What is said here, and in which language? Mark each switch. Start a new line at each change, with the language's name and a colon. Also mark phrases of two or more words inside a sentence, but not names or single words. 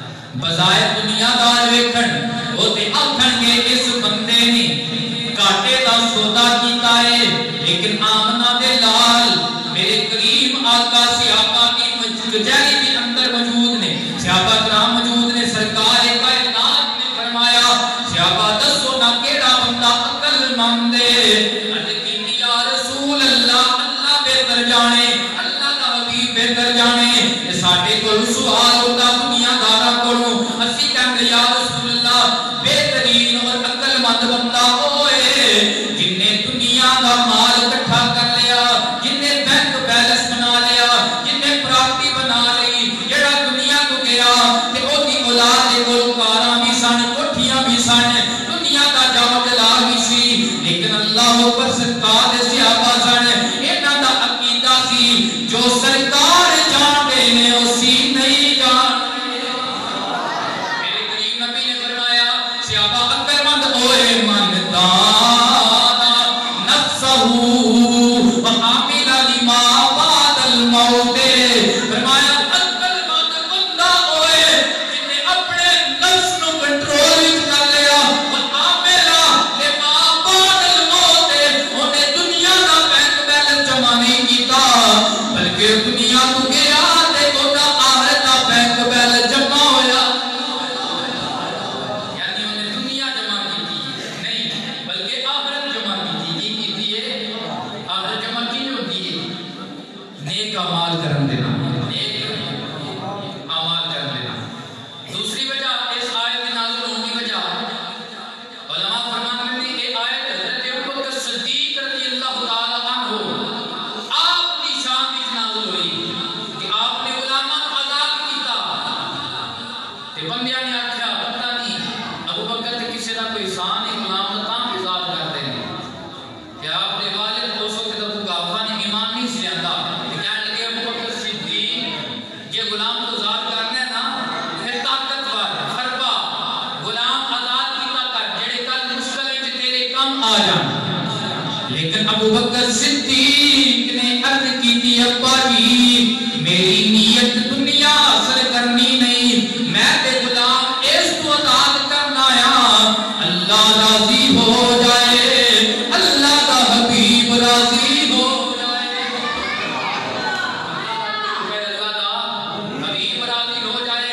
Punjabi: بظاہر دنیا دار ویکھن وہ تے آکھن گے اس بندے نے کاٹے دا سودا کیتا ہے، لیکن آمنہ دے لال میرے کریم آقا
Urdu: صحابہ کی کچہری کے اندر
Punjabi: موجود نے، صحابہ کرام موجود نے، سرکار کائنات نے فرمایا صحابہ دسو نہ کیڑا بندہ عقل مند ہے؟ عرض کیتی یا رسول اللہ، اللہ بہتر جانے، اللہ دا حبیب بہتر جانے، یہ ساڈے کول سوال ہوتا دنیا داراں کولوں، اسی کہندے یا رسول اللہ بہترین اور عقل مند بندہ ہوئے جن نے دنیا دا مال اکٹھا کر لیا، جن نے بینک بیلنس بنا لیا، جن نے پراپرٹی بنا لی، جڑا دنیا تو گیا تے او دی اولاد دے کول کاراں بھی سن، کوٹھیاں بھی سن، دنیا دا جاؤ جلا بھی سی، لیکن اللہ پر سرکار دے صحابہ سن، انہاں دا عقیدہ سی
Urdu: جو سرکار جانتے ہیں
Punjabi: اسی نہیں جانتے۔ میرے کریم نبی نے فرمایا صحابہ عقل مند ہوئے
Arabic: من دانا نفسہ وعامل لما بعد الموت،
Punjabi: فرمایا عقل مند بندہ ہوئے جن نے اپنے نفس نو کنٹرول کر لیا،
Arabic: وعامل لما بعد الموت،
Punjabi: انہیں دنیا دا بینک بیلنس جمع نہیں کیتا بلکہ دنیا تو گیا تے اودا آخرت دا بینک بیلنس جمع ہویا، یعنی انہیں دنیا جمع کیتی نہیں بلکہ آخرت جمع کیتی ہے۔ آخرت جمع کی جو ہوتی ہے نیک اعمال کرن دینا، نیک اعمال کرن دینا۔
Urdu: دوسری وجہ اس آیت میں نازل ہونے کی وجہ علماء فرماتے ہیں کہ یہ آیت حضرت ابوبکر صدیق رضی اللہ تعالی عنہ آپ کی شان وچ نازل ہوئی کہ آپ نے غلاماں کو
Punjabi: آزاد کیتا تے بندیاں نے آکھیا پتہ نہیں ابوبکر تے کسے دا کوئی احسان ہے غلام دا تاں آزاد کرتے ہیں کہ آپ نے والد اس وقت ابو قحافہ نے ایمان نہیں سی لیندا تے کہنے لگے ابوبکر صدیق یہ غلام کو آزاد کرنا ہے نا پھر طاقتور خربا غلام آزاد کیتا کر جڑے کل مشکل وچ تیرے کم آ جان، لیکن ابوبکر صدیق نے عرض کی تھی ابا جی میری نیت دنیا حاصل کرنی نہیں، میں تے غلام اس کو آزاد کرنا آیا، اللہ راضی ہو جائے،
Urdu: اللہ کا حبیب راضی ہو جائے، اللہ کا حبیب راضی ہو جائے۔